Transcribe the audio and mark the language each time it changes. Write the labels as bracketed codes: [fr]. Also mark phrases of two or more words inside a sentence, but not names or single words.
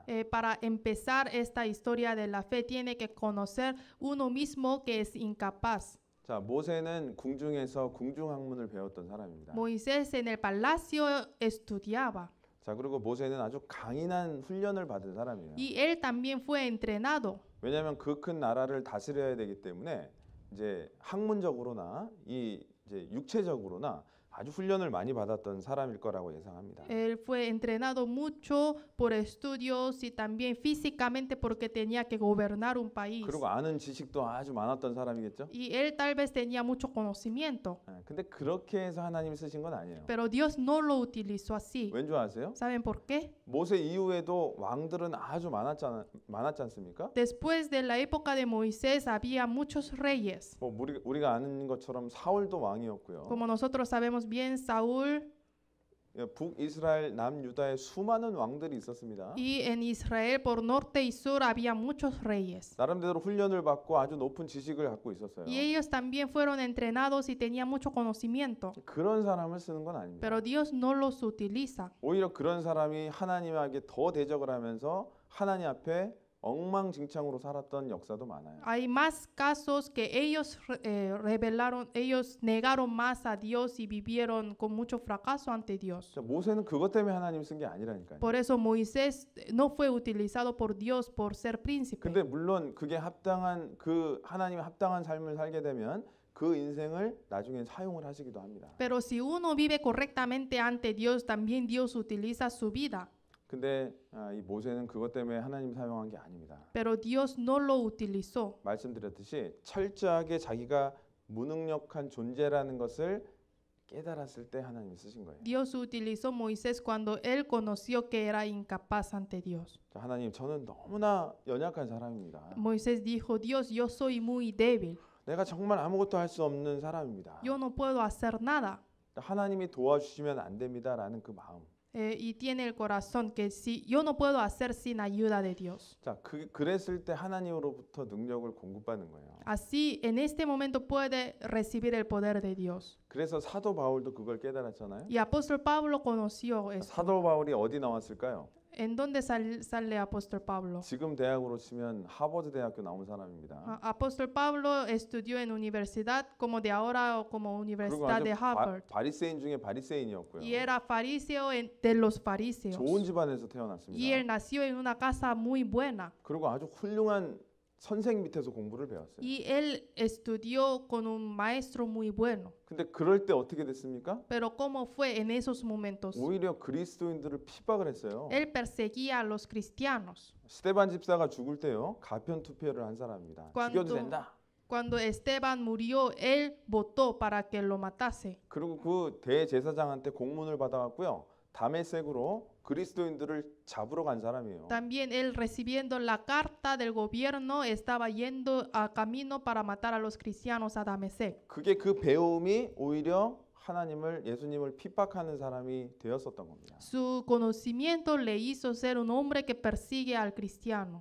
[es] Para empezar esta historia de la fe tiene que conocer uno mismo que es incapaz. [ko] 자, 모세는 궁중에서 궁중학문을 배웠던 사람입니다. [es] Moisés en el palacio estudiaba [ko] 자, 그리고 모세는 아주 강인한 훈련을 받은 사람이에요. [es] y él también fue entrenado. [ko] 왜냐하면 그 큰 나라를 다스려야 되기 때문에 이제 학문적으로나 이 이제 육체적으로나 아주 훈련을 많이 받았던 사람일 거라고 예상합니다. [es] Él fue entrenado mucho por estudios y también físicamente porque tenía que gobernar un país. [ko] 그리고 아는 지식도 아주 많았던 사람이겠죠. [es] Y él tal vez tenía mucho conocimiento, [ko] 근데 그렇게 해서 하나님이 쓰신 건 아니에요. [es] pero Dios no lo utilizó así. [ko] 왠 줄 아세요? [es] ¿Saben por qué? [ko] 모세 이후에도 왕들은 아주 많았지 않습니까? [es] Después de la época de Moisés había muchos reyes. [ko] 뭐 우리가 아는 것처럼 사울도 왕이었고요. [es] Como nosotros sabemos bien, Saúl [ko] 북이스라엘, 남유다에 수많은 왕들이 있었습니다. [es] y en Israel por norte y sur había muchos reyes. [ko] 나름대로 훈련을 받고 아주 높은 지식을 갖고 있었어요. [es] Y ellos también fueron entrenados y tenían mucho conocimiento. [ko] 그런 사람을 쓰는 건 아닙니다. [es] Pero Dios no los utiliza. [ko] 오히려 그런 사람이 하나님에게 더 대적을 하면서 하나님 앞에 엉망진창으로 살았던 역사도 많아요. [es] Hay más casos que ellos ellos negaron más a Dios y vivieron con mucho fracaso ante Dios. [ko] 자, 모세는 그것 때문에 하나님 쓴 게 아니라니까요. [es] Por eso Moisés no fue utilizado por Dios por ser príncipe. [ko] 근데 물론 그게 합당한 그 하나님 합당한 삶을 살게 되면 그 인생을 나중에 사용을 하시기도 합니다. [es] Pero si uno vive correctamente ante Dios, también Dios utiliza su vida. [ko] 근데 이 모세는 그것 때문에 하나님 사용한 게 아닙니다. [es] Pero Dios no lo utilizó. [ko] 말씀드렸듯이 철저하게 자기가 무능력한 존재라는 것을 깨달았을 때 하나님이 쓰신 거예요. [es] Dios utilizó Moisés cuando él conoció que era incapaz ante Dios. [ko] 자, 하나님, 저는 너무나 연약한 사람입니다. [es] Moisés dijo, Dios, yo soy muy débil. [ko] 내가 정말 아무것도 할 수 없는 사람입니다. [es] Yo no puedo hacer nada. [ko] 하나님이 도와주시면 안 됩니다라는 그 마음. [es] y tiene el corazón que si yo no puedo hacer sin ayuda de Dios. [ko] 자, 그랬을 때 하나님으로부터 능력을 공급받는 거예요. [es] Así en este momento puede recibir el poder de Dios. [ko] 그래서 사도 바울도 그걸 깨달았잖아요. [es] Y apóstol Pablo conoció esto. [ko] 사도 바울이 어디 나왔을까요? [es] ¿En dónde sale apóstol Pablo? [ko] 지금 대학으로 치면 하버드 대학교 나온 사람입니다. [es] Apóstol Pablo estudió en universidad como de ahora o como [ko] 그리고 [es] Universidad de [ko] 아주 [es] Harvard. [ko] 바리새인 중에 바리새인이었고요. [es] Y era fariseo de los fariseos. [ko] 좋은 집안에서 [es] Y [ko] 태어났습니다. [es] él nació en una casa muy buena. [ko] 그리고 아주 훌륭한 선생 밑에서 공부를 배웠어요. [es] Y él estudió con un maestro muy bueno. [ko] 근데 그럴 때 어떻게 됐습니까? [es] Pero ¿cómo fue en esos momentos? [ko] 오히려 그리스도인들을 핍박을 했어요. [es] Él perseguía a los cristianos. [ko] 스데반 집사가 죽을 때요, 가편 투표를 한 사람입니다. 죽여도 된다. [es] Cuando Esteban murió, él votó para que lo matase. [ko] 그리고 그 대제사장한테 공문을 받아갖고요, 다메섹으로 그리스도인들을 잡으러 간 사람이에요. [es] También él recibiendo la carta del gobierno estaba yendo a camino para matar a los cristianos a Damasec. [ko] 그게 그 배움이 오히려 하나님을 예수님을 핍박하는 사람이 되었었던 겁니다. [es] Su conocimiento le hizo ser un hombre que persigue al cristiano.